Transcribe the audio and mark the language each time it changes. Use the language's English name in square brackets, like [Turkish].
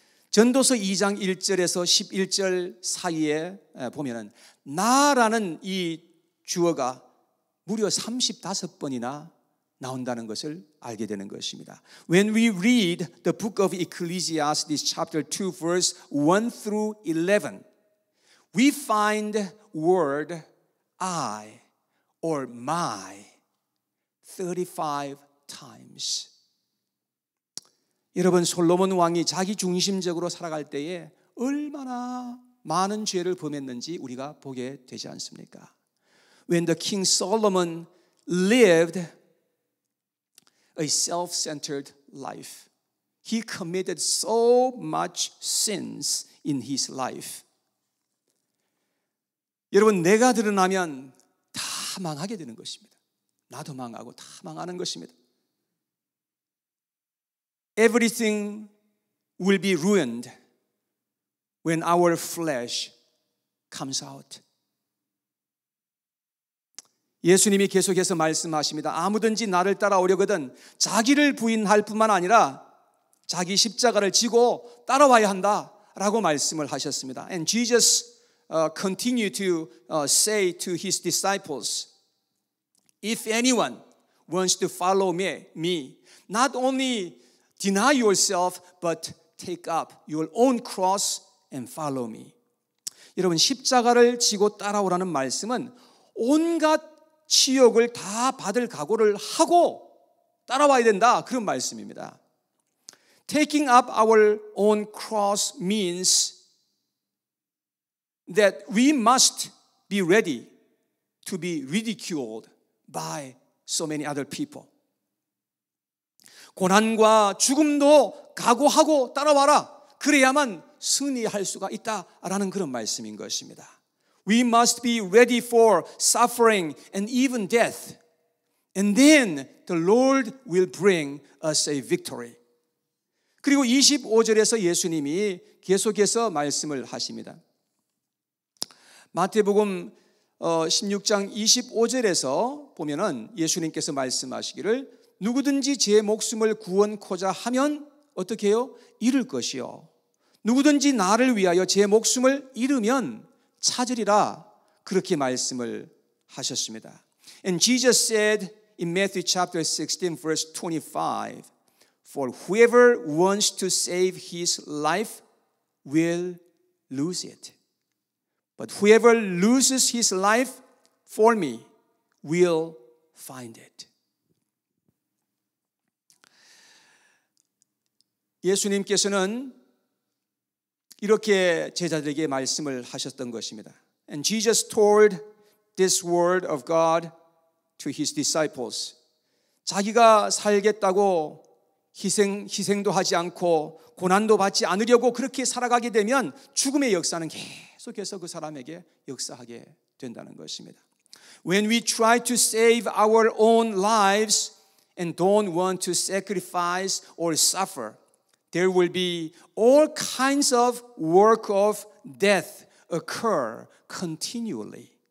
[Korean] 전도서 2장 1절에서 11절 사이에 보면은 나라는 이 주어가 무려 35번이나 나온다는 것을 알게 되는 것입니다. [English] When we read the book of Ecclesiastes chapter 2 verse 1 through 11, we find word I or my 35 times. [Korean] 여러분, 솔로몬 왕이 자기 중심적으로 살아갈 때에 얼마나 많은 죄를 범했는지 우리가 보게 되지 않습니까? [English] When the King Solomon lived a self-centered life, he committed so much sins in his life. [Korean] 여러분, 내가 드러나면 다 망하게 되는 것입니다. 나도 망하고 다 망하는 것입니다. [English] Everything will be ruined when our flesh comes out. [Korean] 예수님이 계속해서 말씀하십니다. 아무든지 나를 따라오려거든 자기를 부인할 뿐만 아니라 자기 십자가를 지고 따라와야 한다라고 말씀을 하셨습니다. [English] And Jesus continued to say to his disciples, if anyone wants to follow me, not only deny yourself, but take up your own cross and follow me. [Korean] 여러분, 십자가를 지고 따라오라는 말씀은 온갖 치욕을 다 받을 각오를 하고 따라와야 된다, 그런 말씀입니다. [English] Taking up our own cross means that we must be ready to be ridiculed by so many other people. [Korean] 고난과 죽음도 각오하고 따라와라. 그래야만 승리할 수가 있다라는 그런 말씀인 것입니다. [English] We must be ready for suffering and even death. And then the Lord will bring us a victory. [Korean] 그리고 25절에서 예수님이 계속해서 말씀을 하십니다. 마태복음 16장 25절에서 보면은 예수님께서 말씀하시기를 누구든지 제 목숨을 구원코자 하면 어떻게 해요? 잃을 것이요. 누구든지 나를 위하여 제 목숨을 잃으면 찾으리라. 그렇게 말씀을 하셨습니다. [English] And Jesus said in Matthew chapter 16 verse 25, For whoever wants to save his life will lose it. But whoever loses his life for me will find it. [Korean] 예수님께서는 이렇게 제자들에게 말씀을 하셨던 것입니다. [English] And Jesus told this word of God to his disciples. [Korean] 자기가 살겠다고 희생도 하지 않고 고난도 받지 않으려고 그렇게 살아가게 되면 죽음의 역사는 계속해서 그 사람에게 역사하게 된다는 것입니다. [English] When we try to save our own lives and don't want to sacrifice or suffer, there will be all kinds of work of death occur continually.